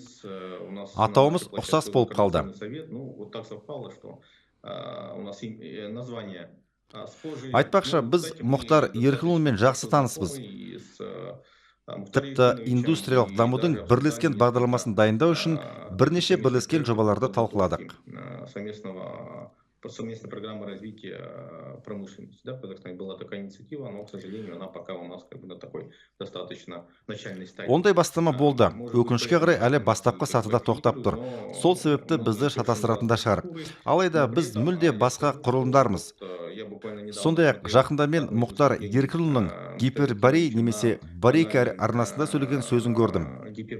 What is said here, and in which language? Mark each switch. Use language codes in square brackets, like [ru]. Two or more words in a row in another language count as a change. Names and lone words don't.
[kk] Атауымыз ұқсас болып қалды. Айтпақшы, біз Мұхтар Еркінұлымен жақсы таныспыз. Тіпті индустриялық дамудың бірлескен бағдарламасын дайындау үшін бірнеше бірлескен жобаларды талқыладық. [ru] Совместная программа развития промышленности. Да, в Казахстане была такая инициатива, но, к сожалению, она пока у нас на такой достаточно начальной стадии. [kk] Ондай бастама болды. Өкінішке қарай әлі бастапқы сатыда тоқтап тұр. Сол себепті бізді шатастыратын да шығар. Алайда біз мүлде басқа құрылымдармыз. Сондай-ақ жақында мен Мұхтар Еркінұлының Гиперборей немесе Борейка арнасында сөйлеген сөзін көрдім.